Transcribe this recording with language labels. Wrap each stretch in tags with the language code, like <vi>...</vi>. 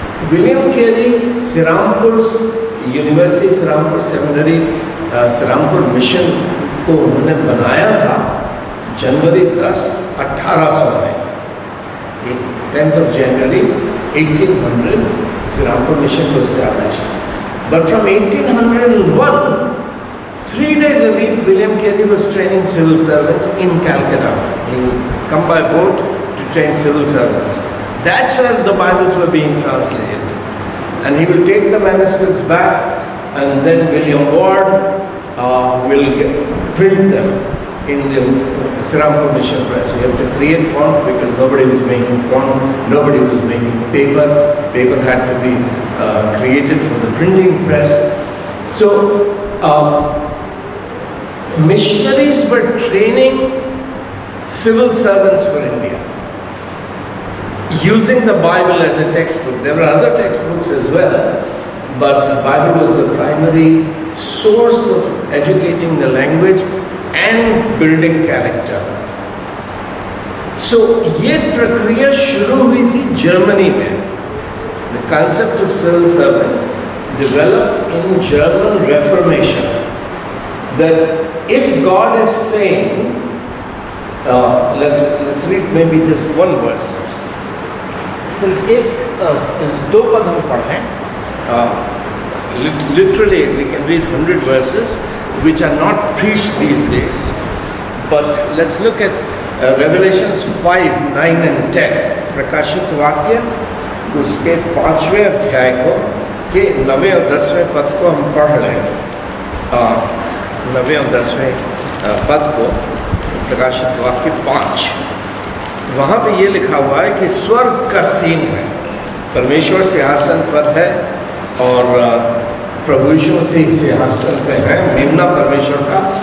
<hi>William Carey Shrirampur university, Shrirampur seminary, Shrirampur mission को उन्होंने बनाया था जनवरी 10, 1800 में,</hi> <en>10th of January 1800,</en> <hi>Shrirampur mission को established.</hi> <en>But from 1801, 3 days a week, William Carey was training civil servants in Calcutta. He would come by boat to train civil servants. That's where the Bibles were being translated. And he will take the manuscripts back, and then William Ward will print them in the Srirampur Mission Press. You have to create font because nobody was making font, nobody was making paper. Paper had to be created for the printing press. So missionaries were training civil servants for India, using the Bible as a textbook. There were other textbooks as well, but the Bible was the primary source of educating the language and building character.</en> <hi>So ये प्रक्रिया शुरू हुई थी Germany में.</hi> <en>The concept of civil servant developed in German Reformation. That if God is saying, let's read maybe just one verse.</en> <hi>सिर्फ दो पद हम पढ़ें.</hi> <en>Literally we can read 100 verses which are not preached these days. But let's look at Revelations 5, 9 and 10.</en> <hi>प्रकाशित वाक्य उसके 5वें अध्याय को के 9वें और 10वें पद को हम पढ़ रहे हैं. 9वें और 10वें पद को प्रकाशित वाक्य 5. वहाँ पे ये लिखा हुआ है कि स्वर्ग का सीन है. परमेश्वर सिंहासन पर है और प्रभु यीशु से सिंहासन पे है, मेमना परमेश्वर का.</hi>